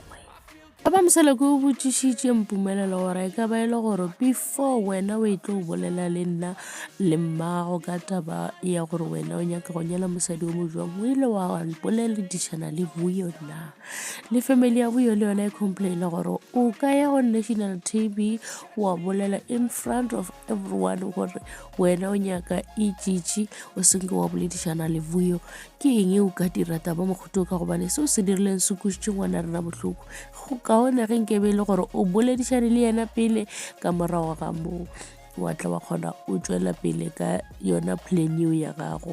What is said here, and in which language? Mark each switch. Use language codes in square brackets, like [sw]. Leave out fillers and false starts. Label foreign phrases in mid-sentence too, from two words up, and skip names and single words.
[nso] Ba Moseleku o botšišitše Mpumelelo gore e ka ba e le gore before wena o e tlo bolela le nna le mmago ka taba ya gore wena o nyaka go nyala mosadi o mo jwang o ile wa boledišana le Vuyo na le family ya Vuyo le yona e complaina gore o ka ya go [en] National TV [nso] wa bolela [en] in front of everyone [nso] gore wena o nyaka Ijiji o senke wa boledišana le Vuyo ke eng o ka dira taba mogote o ka gobane seo se dirileng se kwešitše ngwana rena bohloko go kaone ge nkebe le gore o boledišane le yena pele ka morago ga moo wa tla wa kgona o tšwela pele ka yona plan eo ya gago.